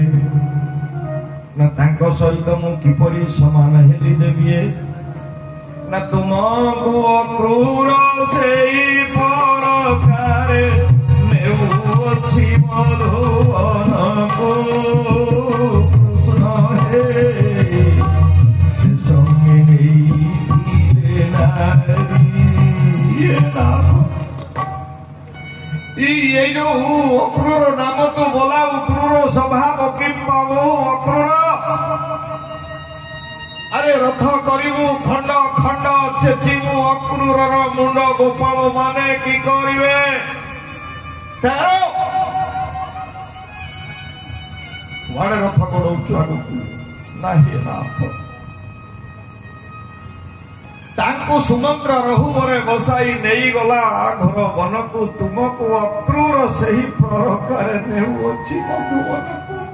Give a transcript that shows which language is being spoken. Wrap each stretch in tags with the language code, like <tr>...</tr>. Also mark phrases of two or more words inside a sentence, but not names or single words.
<or>ନା ତାଙ୍କ ସହିତ ମୁଁ କିପରି ସମାନ ହେଲି ଦେବିଏ, ନା ତୁମକୁ ଅକ୍ରୂର ସେଇ ପରକାରେ ନେଉଅଛି ମଧୁବନକୁ। କୃଷ୍ଣ ହେ ସେ ସଙ୍ଗେ ନେଇଥିଲେ ନାରୀ।</or> <bn>এই অক্রূর নাম তো বলা অক্রূর স্বভাব কি পাবো অক্রূর। আরে রথ করিবু খণ্ড খণ্ড চেচিবু অক্রূরর মুন্ড গোপাল মানে কি করিবে।</bn> <or>କୁଆଡେ ରଥ ଗଡ଼ଉଛୁ ଆଗକୁ ନାହିଁ ନାଥ। ତାଙ୍କୁ ସୁମନ୍ତ୍ର ରହୁବରେ ବସାଇ ନେଇଗଲା ଘୋର ବନକୁ। ତୁମକୁ ଅକ୍ରୂର ସେହି ପ୍ରକାରେ ନେଉଅଛି ମଧୁବନକୁ।</or>